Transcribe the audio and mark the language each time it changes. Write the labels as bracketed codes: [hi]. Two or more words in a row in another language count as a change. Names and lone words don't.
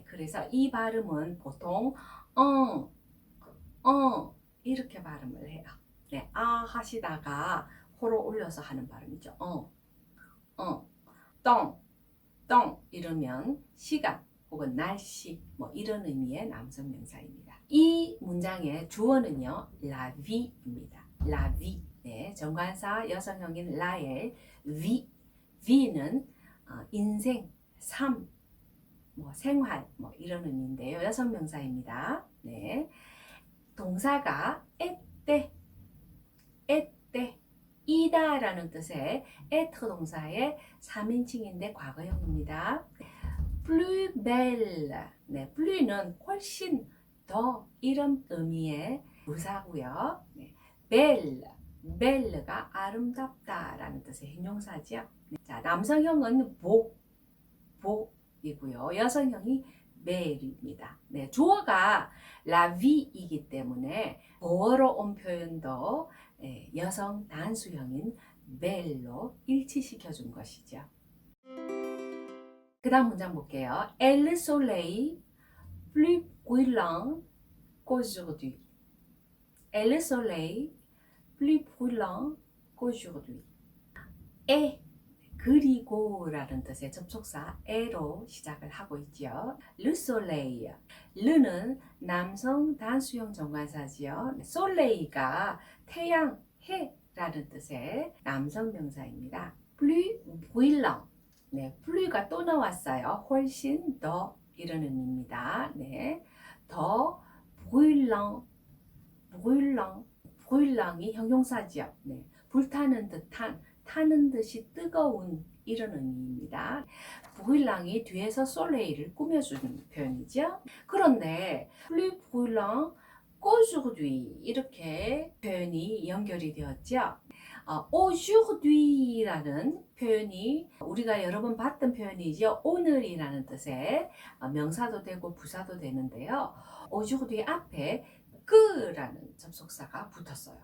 [ko] 그래서 이 발음은 보통 이렇게 발음을 해요. 네, 하시다가 코로 올려서 하는 발음이죠. 떵 이러면 시간 혹은 날씨 뭐 이런 의미의 남성 명사입니다. 이 문장의 주어는요, [fr] la vie입니다. la vie. [ko] 네, 정관사 여성형인 라의 v는 인생, 삶, 뭐 생활 뭐 이런 의미인데요. 여성 명사입니다. 네, 동사가 때 이다라는 뜻의 être 동사의 3인칭인데 과거형입니다. [fr] plus belle. [ko] 네, plus는 훨씬 더 이런 의미의 부사고요. 네, belle가 아름답다라는 뜻의 형용사죠. 네, 자, 남성형은 복이고요. 여성형이 belle입니다. 네, 주어가 [fr] la vie [ko] 이기 때문에 보어로 온 표현도 여성 단수형인 belle로 일치시켜 준 것이죠. 그 다음 문장 볼게요. [fr] Elle soleil plus brûlant qu'aujourd'hui. Elle soleil plus brûlant qu'aujourd'hui. [ko] 그리고라는 뜻의 접속사 에로 시작을 하고 있죠. [fr] Le soleil. [ko] 르는 남성 단수형 정관사지요. 솔레이가 태양, 해라는 뜻의 남성 명사입니다. [fr] plus brûlant. [ko] 네, plu가 또 나왔어요. 훨씬 더 이런 의미입니다. 네, 더 brûlant이 형용사지요. 네, 불타는 듯한, 타는 듯이 뜨거운 이런 의미입니다. brûlant이 뒤에서 솔레이를 꾸며주는 표현이죠. 그런데 [fr] plus brûlant qu'aujourd'hui [ko] 이렇게 표현이 연결이 되었죠. aujourd'hui 라는 표현이 우리가 여러 번 봤던 표현이죠. 오늘이라는 뜻의 명사도 되고 부사도 되는데요. aujourd'hui 앞에 그라는 접속사가 붙었어요.